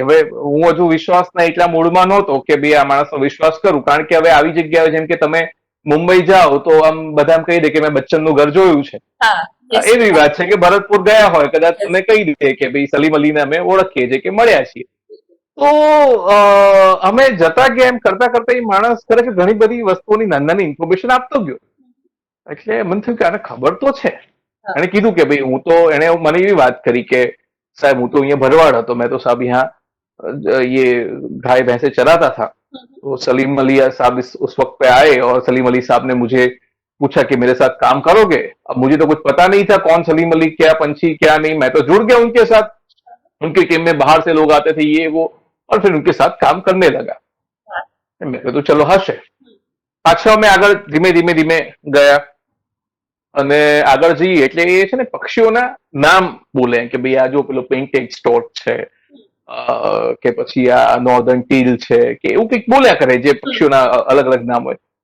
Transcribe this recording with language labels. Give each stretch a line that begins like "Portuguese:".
Gujarati: હવે હું હજુ વિશ્વાસના એટલા મૂડમાં નહોતો કે ભાઈ આ માણસનો વિશ્વાસ કરું, કારણ કે હવે આવી જગ્યાએ જેમ કે તમે મુંબઈ જાઓ તો આમ બધા એમ કહી દે કે મેં બચ્ચનનું ઘર જોયું છે. એવી વાત છે કે ભરતપુર ગયા હોય કદાચ તમને કહી દે કે ભાઈ સલીમ અલીને અમે ઓળખીએ છીએ કે મળ્યા છીએ. તો અમે જતા ગયા એમ કરતા કરતા એ માણસ ખરેખર ઘણી બધી વસ્તુઓની નાની નાની ઇન્ફોર્મેશન આપતો ગયો. એટલે મને થયું કે આને ખબર તો છે. એને કીધું કે ભાઈ હું તો, એને મને એવી વાત કરી કે साहब હું તો અહીંયા भरवाड़ હતો,
Hindi: मैं तो साहब यहाँ ये गाय भैंसे चराता था, तो सलीम अली साहब उस वक्त पे आए और सलीम अली साहब ने मुझे पूछा कि मेरे साथ काम करोगे. अब मुझे तो कुछ पता नहीं था कौन सलीम अली, क्या पंछी क्या नहीं, मैं तो जुड़ गया उनके साथ. उनकी टीम में बाहर से लोग आते थे ये वो, और फिर उनके साथ काम करने लगा. मैं तो चलो हश है.
Gujarati: પાછા અમે આગળ ધીમે ધીમે ધીમે ગયા અને આગળ જઈએ એટલે એ છે ને પક્ષીઓના નામ બોલે કે ભાઈ આ જો પેલો પેઇન્ટેડ સ્ટોટ છે કે પછી આ નોર્ધન ટીલ છે કે એવું કંઈક બોલ્યા કરે જે પક્ષીઓના અલગ અલગ નામ હોય.